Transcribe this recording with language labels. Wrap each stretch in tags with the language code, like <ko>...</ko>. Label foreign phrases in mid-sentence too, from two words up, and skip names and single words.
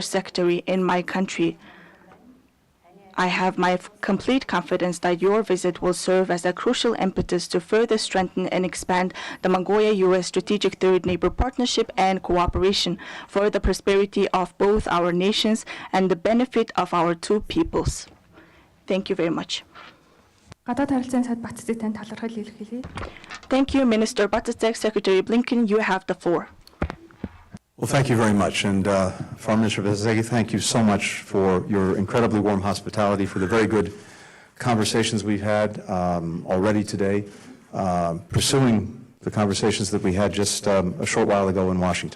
<en>Secretary, in my country. I have my complete confidence that your visit will serve as a crucial impetus to further strengthen and expand the Mongolia-U.S. Strategic Third Neighbor Partnership and cooperation for the prosperity of both our nations and the benefit of our two peoples. Thank you very much.</en> <mn>Гадаад харилцааны сайд Батцыг танд талархал илэрхийлье.</mn> <en>Thank you, Minister Batstek. Secretary Blinken, you have the floor. Well, thank you very much. And Foreign Minister Bezegi, thank you so much for your incredibly warm hospitality, for the very good conversations we've had already today, pursuing the conversations that we had just a short while ago in Washington.</en>